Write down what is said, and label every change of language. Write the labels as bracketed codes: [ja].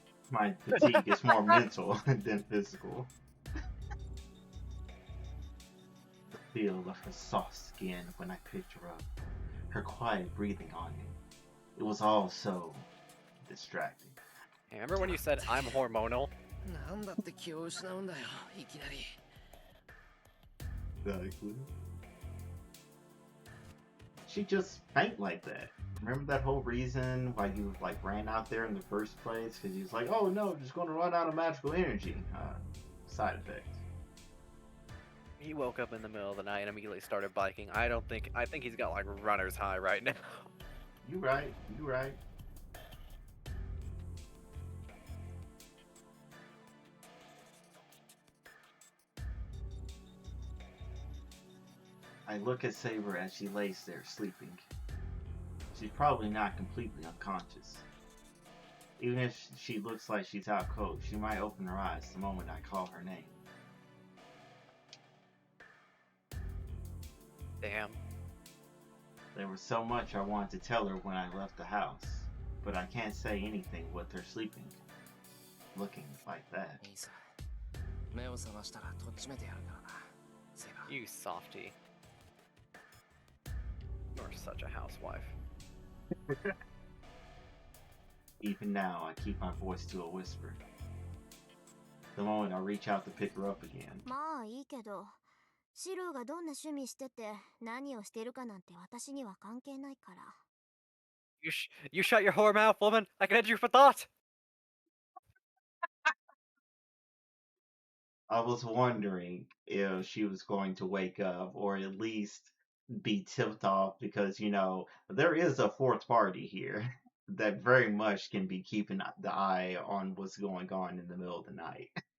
[en] My fatigue is more mental than physical. The feel of her soft skin when I picked her up, her quiet breathing on me. It was all so distracting. Hey, remember when you said I'm hormonal? [ja] なんだって気を失うんだよいきなり [en] Exactly. She just faint like that. Remember that whole reason why you like ran out there in the first place? Because he was like, "Oh no, just going to run out of magical energy." Side effect. He woke up in the middle of the night and immediately started biking. I think he's got like runner's high right now. You right. You right. I look at Saber as she lays there sleeping. She's probably not completely unconscious. Even if she looks like she's out cold, she might open her eyes the moment I call her name. Damn. There was so much I wanted to tell her when I left the house, but I can't say anything with her sleeping. Looking like that. [ja] いいさ目を覚ましたらとっちめてやるからなセイバー [en] You softy. You're such a housewife. Even now, I keep my voice to a whisper. The moment I reach out to pick her up again, [ja] まあいいけど、シローがどんな趣味してて何をしてるかなんて私には関係ないから。 [en] You shut your whore mouth, woman. I can enter you for thought. I was wondering if she was going to wake up or at least be tipped off because, there is a fourth party here that very much can be keeping the eye on what's going on in the middle of the night.